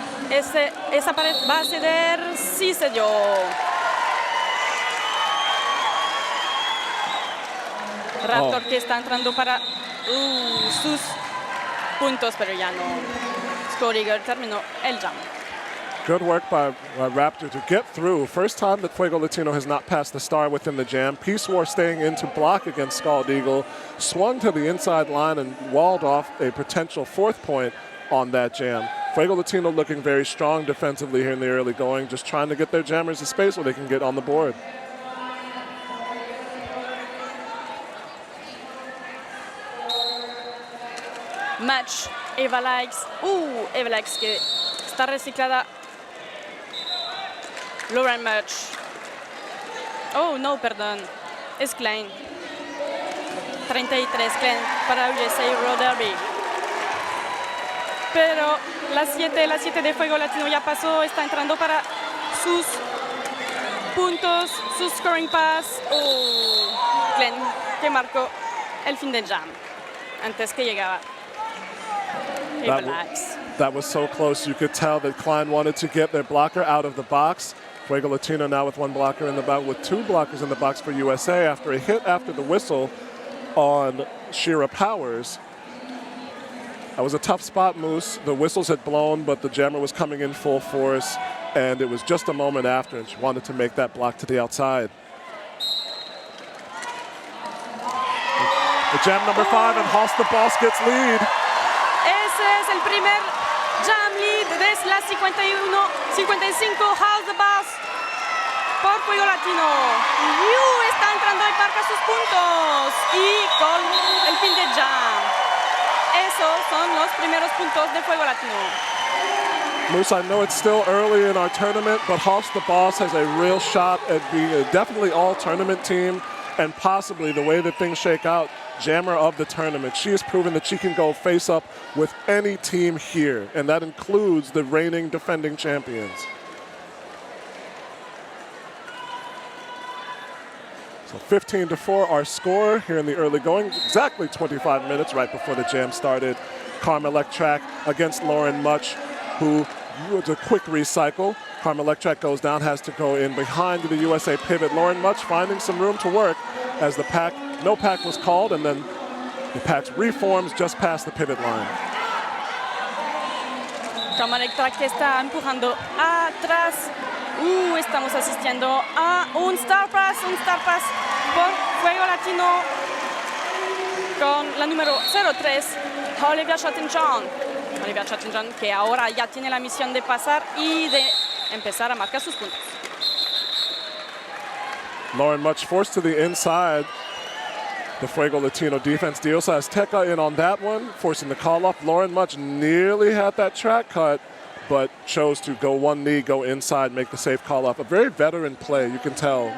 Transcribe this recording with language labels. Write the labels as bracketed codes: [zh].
[es] Esa pared va a ceder. Sí cedió. Raptor que está entrando para sus puntos, pero ya no. Scott Eagle terminó el jam. [en] Good work by Raptor to get through. First time that Fuego Latino has not passed the star within the jam. Peace War staying in to block against Scald Eagle. Swung to the inside line and walled off a potential 4th point on that jam. Fuego Latino looking very strong defensively here in the early going, just trying to get their jammers a space where they can get on the board. [es] Match Eva Likes. Eva Likes que está reciclada. Lauren Mutch. Oh, no, perdón. Es Klein. 33 Klein para USA Roller Derby. Pero la 7 de Fuego Latino ya pasó. Está entrando para sus puntos, sus scoring pass. Glenn que marcó el fin del jam antes que llegaba. [en] That was so close. You could tell that Klein wanted to get their blocker out of the box. Fuego Latino now with one blocker in the box, with two blockers in the box for USA after a hit after the whistle on Shira Powers. That was a tough spot, Moose. The whistles had blown, but the jammer was coming in full force, and it was just a moment after, and she wanted to make that block to the outside. The jam number 5, and Hoss the Boss gets lead. [es] Ese es el primer jam lead desde la 51-55. House the Boss por Fuego Latino. Yu está entrando y marca sus puntos. Y con el fin de jam. Esos son los primeros puntos de Fuego Latino. [en] Moose, I know it's still early in our tournament, but Hoss the Boss has a real shot at being a definitely all-tournament team, and possibly, the way that things shake out, jammer of the tournament. She has proven that she can go face-up with any team here, and that includes the reigning defending champions. So 15-4, our score here in the early going. Exactly 25 minutes right before the jam started. Karma Electrac against Lauren Much, who was a quick recycle. Karma Electrac goes down, has to go in behind the USA pivot. Lauren Much finding some room to work as the pack, no pack was called, and then the pack reforms just past the pivot line. [es] Karma Electrac que está empujando atrás. Estamos asistiendo a un Star Pass por Fuego Latino con la número 03, Olivia Chattenjohn. Olivia Chattenjohn que ahora ya tiene la misión de pasar y de empezar a marcar sus puntos. [en] Lauren Much forced to the inside. The Fuego Latino defense. Diosa Azteca in on that one, forcing the call off. Lauren Much nearly had that track cut, but chose to go one knee, go inside, make the safe call off. A very veteran play, you can tell.